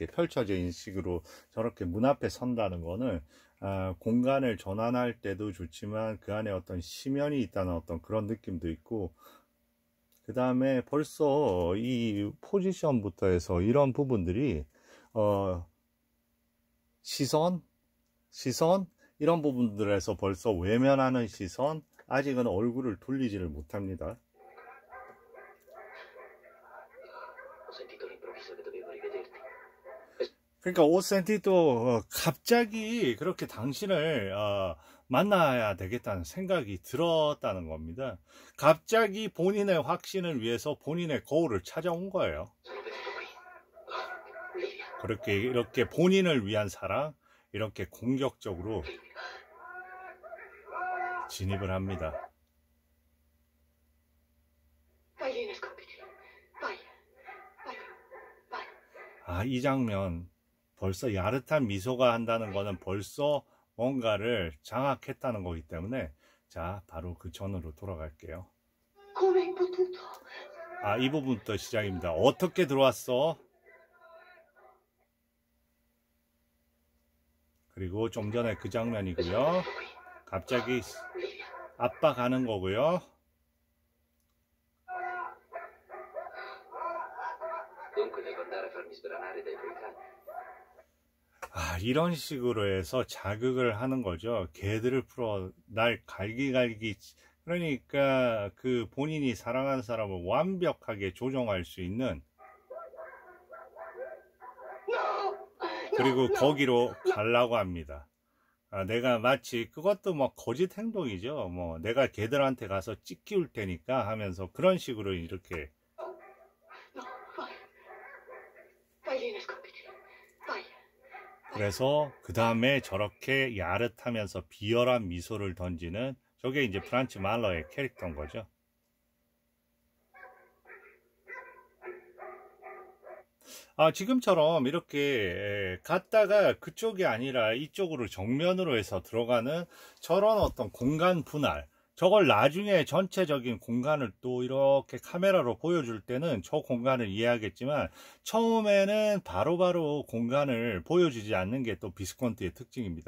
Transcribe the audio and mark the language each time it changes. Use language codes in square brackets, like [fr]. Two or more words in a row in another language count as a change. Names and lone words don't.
[ko] 펼쳐져 있는 식으로 저렇게 문 앞에 선다는 거는 공간을 전환할 때도 좋지만 그 안에 어떤 심연이 있다는 어떤 그런 느낌도 있고 그 다음에 벌써 이 포지션부터 해서 이런 부분들이 시선 이런 부분들에서 벌써 외면하는 시선, 아직은 얼굴을 돌리지를 못합니다. [it] Ho sentito all'improvviso che dovevo rivederti. [ko] 그러니까 오센티도 갑자기 그렇게 당신을 만나야 되겠다는 생각이 들었다는 겁니다. 갑자기 본인의 확신을 위해서 본인의 거울을 찾아온 거예요. [it] Sono venuto qui. Livia. [ko] 그렇게 이렇게 본인을 위한 사랑, 이렇게 공격적으로 진입을 합니다. [it] Vai lì, nasconditi. Vai. Vai. [ko] 이 장면 벌써 야릇한 미소가 한다는 거는 벌써 뭔가를 장악했다는 거기 때문에 자 바로 그 전으로 돌아갈게요. [it] Come hai potuto? [ko] 이 부분부터 시작입니다. 어떻게 들어왔어? 그리고 좀 전에 그 장면이고요. 갑자기 Livia. 압박하는 거고요. [it] Dunque devo andare a farmi sbranare dai tuoi cani. [ko] 이런 식으로 해서 자극을 ha는 거죠. 개들을 풀어 날 갈기갈기. 그러니까 그 본인이 사랑하는 사람을 완벽하게 조종할 수 있는 [it] No! [ko] 그리고 거기로 가려고 합니다. 내가 마치 그것도 뭐 거짓 행동이죠. 뭐 내가 걔들한테 가서 찢기울 테니까 하면서 그런 식으로 이렇게. [it] No, vai. Vai lì, nasconditi. Vai. [ko] 그래서 그 다음에 저렇게 야릇하면서 비열한 미소를 던지는 저게 이제 프란츠 말러의 캐릭터인 거죠. 지금처럼 이렇게 갔다가 그쪽이 아니라 이쪽으로 정면으로 해서 들어가는 저런 어떤 공간 분할, 저걸 나중에 전체적인 공간을 또 이렇게 카메라로 보여줄 때는 저 공간을 이해하겠지만 처음에는 바로바로 공간을 보여주지 않는 게 또 비스콘티의 특징입니다.